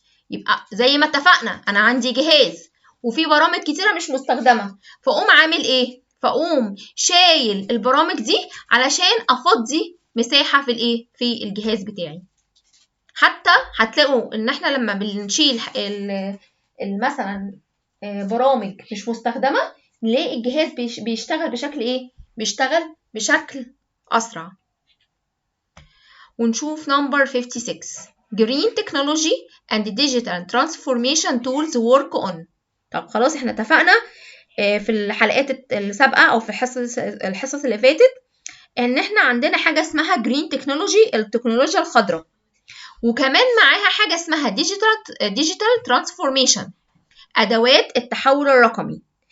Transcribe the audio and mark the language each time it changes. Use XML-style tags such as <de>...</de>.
<ar>يبقى زي ما اتفقنا انا عندي جهاز وفي برامج كتيرة مش مستخدمة، فاقوم عامل ايه؟ فاقوم شايل البرامج دي علشان افضي مساحة في الايه؟ في الجهاز بتاعي. حتى هتلاقوا ان احنا لما بنشيل مثلا برامج مش مستخدمة نلاقي الجهاز بيشتغل بشكل ايه؟ بيشتغل بشكل اسرع. ونشوف نمبر 56.</ar> <en>Green technology and digital transformation tools work on.</en> <ar>طب خلاص احنا اتفقنا في الحلقات السابقة او في الحصص اللي فاتت ان احنا عندنا حاجة اسمها green technology، التكنولوجيا الخضراء، وكمان معاها حاجة اسمها digital transformation، ادوات التحول الرقمي.</ar>